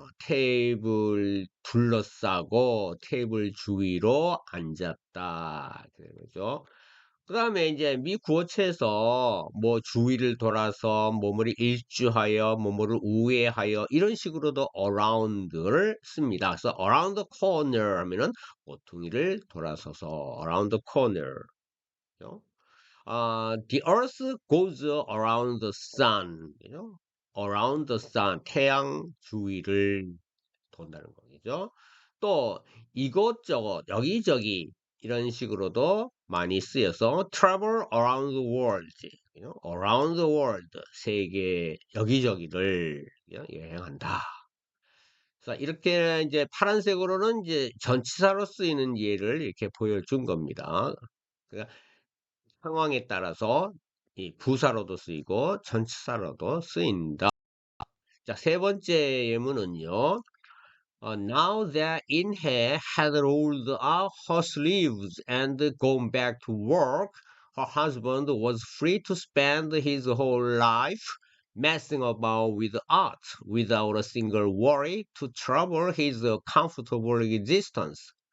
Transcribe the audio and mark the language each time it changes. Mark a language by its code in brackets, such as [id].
[ko] 테이블 둘러싸고 테이블 주위로 앉았다. 그죠? 그 다음에 이제 미 구어체에서 뭐 주위를 돌아서 뭐뭐를 일주하여 뭐뭐를 우회하여 이런 식으로도 around를 씁니다. 그래서 [en] around the corner [ko] 하면은 모퉁이를 돌아서서 [en] around the corner. [ko] 그죠? [en] The earth goes around the sun. [ko] 그죠? [en] around the sun. [ko] 태양 주위를 돈다는 거겠죠. 또 이것저것 여기저기 이런 식으로도 많이 쓰여서 [en] travel around the world, [ko] around the world, 세계 여기저기를 여행한다. 자, 이렇게 이제 파란색으로는 이제 전치사로 쓰이는 예를 이렇게 보여준 겁니다. 그러니까 상황에 따라서 이 부사로도 쓰이고 전치사로도 쓰인다. 자, 세 번째 예문은요. [en] Now that Inhe had rolled up her sleeves and gone back to work, her husband was free to spend his whole life messing about with art without a single worry to trouble his comfortable existence.